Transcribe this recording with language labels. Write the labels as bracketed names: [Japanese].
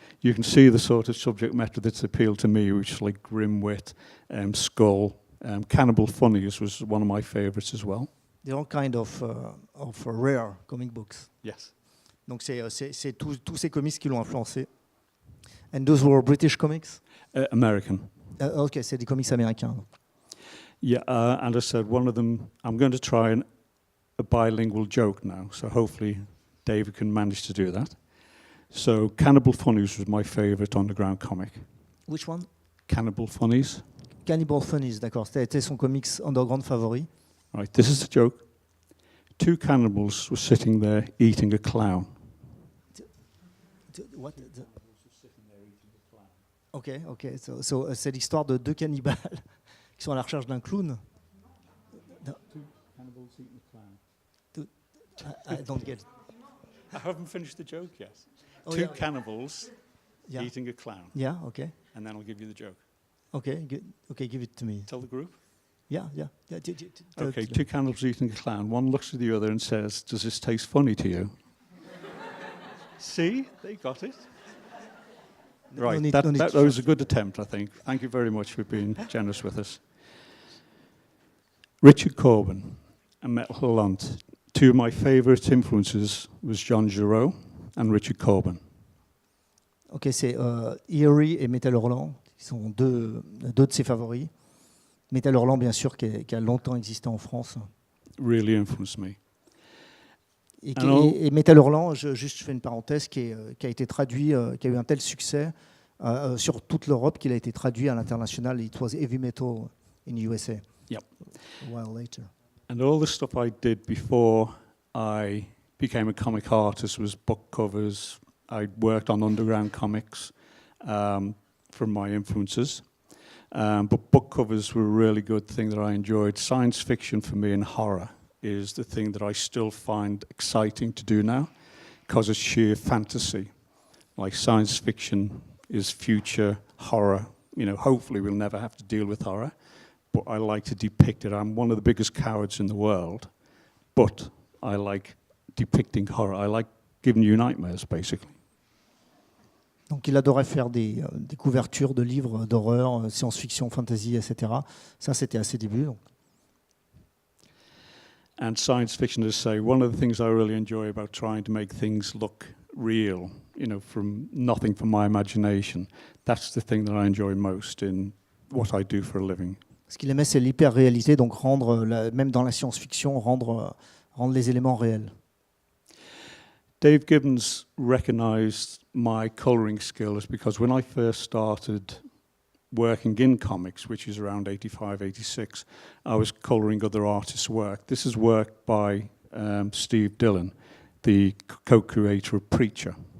[English] You can see the sort of subject matter that's appealed to me, which is like grim wit, skull. Cannibal Funnies was one of my favorites as well. They're all kind of rare comic books. Yes. [French] Donc c'est tous ces comics qui l'ont influencé. [English] And those were British comics? American. [French] Ok, c'est des comics américains. [English] Yeah, and I said one of them, I'm going to try a bilingual joke now, so hopefully David can manage to do that. So Cannibal Funnies was my favorite underground comic. Which one? Cannibal Funnies. [French] Cannibal Funnies, d'accord. C'était son comics underground favori. [English] Right, this is the joke. Two cannibals were sitting there eating a clown. What? Ok. [French] So, c'est l'histoire de deux cannibales qui sont à la recherche d'un clown. [English] Two cannibals eating a clown. I don't get it. I haven't finished the joke yet. Oh, Two yeah. cannibals Yeah. eating a clown. Yeah, okay. And then I'll give you the joke. Okay, give it to me. Tell the group. Yeah. Okay, two cannibals eating a clown. One looks at the other and says, "Does this taste funny to you?" See? They got it. Right, that was a good attempt, I think. Thank you very much for being generous with us. Richard Corbin and Metal Holland. Two of my favourite influences was John Giraud and Richard Corbin. [French] Ok, c'est Eerie et Metal Hurlant, qui sont deux de ses favoris. Metal Hurlant, bien sûr, qui a longtemps existé en France. [English] Really influenced me. [French] Et Metal Hurlant, je fais une parenthèse, qui a été traduit, qui a eu un tel succès sur toute l'Europe qu'il a été traduit à l'international. [English] It was heavy metal in USA. Yep. A while later. And all the stuff I did before I became a comic artist was book covers. I worked on underground comics from my influences. But book covers were a really good thing that I enjoyed. Science fiction for me and horror is the thing that I still find exciting to do now because it's sheer fantasy. Like science fiction is future horror. You know, hopefully we'll never have to deal with horror, but I like to depict it. I'm one of the biggest cowards in the world, but I like depicting horror. I like giving you nightmares, basically. [French] Donc il adorait faire des couvertures de livres d'horreur, science-fiction, fantasy, etc. Ça, c'était à ses débuts. Donc. [English] And science fiction, as I say, one of the things I really enjoy about trying to make things look real, you know, from nothing from my imagination, that's the thing that I enjoy most in what I do for a living. [French] Ce qu'il aimait, c'est l'hyper-réalité, donc même dans la science-fiction, rendre les éléments réels. [English] Dave Gibbons recognized my coloring skills because when I first started working in comics, which is around 85, 86, I was coloring other artists' work. This is work by Steve Dillon, the co-creator of Preacher.